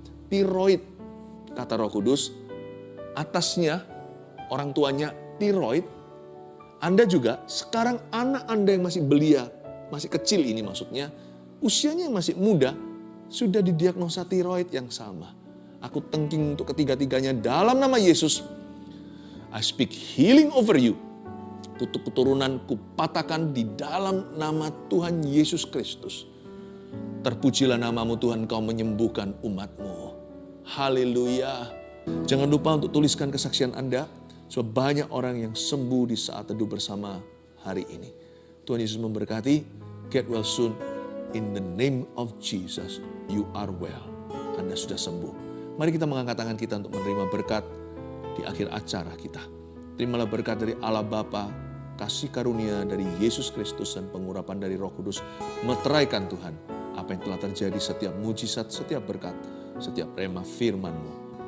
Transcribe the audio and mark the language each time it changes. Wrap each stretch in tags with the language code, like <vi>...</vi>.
<id>Tiroid, kata Roh Kudus, atasnya orang tuanya tiroid. Anda juga sekarang anak Anda yang masih belia, masih kecil ini maksudnya, usianya yang masih muda, sudah didiagnosa tiroid yang sama. Aku tengking untuk ketiga-tiganya dalam nama Yesus.</id> <en>I speak healing over you.</en> <id>Kutuk keturunan kupatahkan di dalam nama Tuhan Yesus Kristus. Terpujilah namamu Tuhan, kau menyembuhkan umatmu. Haleluya. Jangan lupa untuk tuliskan kesaksian Anda, sebab banyak orang yang sembuh di saat teduh bersama hari ini. Tuhan Yesus memberkati.</id> <en>Get well soon. In the name of Jesus, you are well.</en> <id>Anda sudah sembuh. Mari kita mengangkat tangan kita untuk menerima berkat di akhir acara kita. Terimalah berkat dari Allah Bapa kasih karunia dari Yesus Kristus dan pengurapan dari Roh Kudus meteraikan Tuhan apa yang telah terjadi, setiap mujizat, setiap berkat, setiap rema firman-Mu.</id>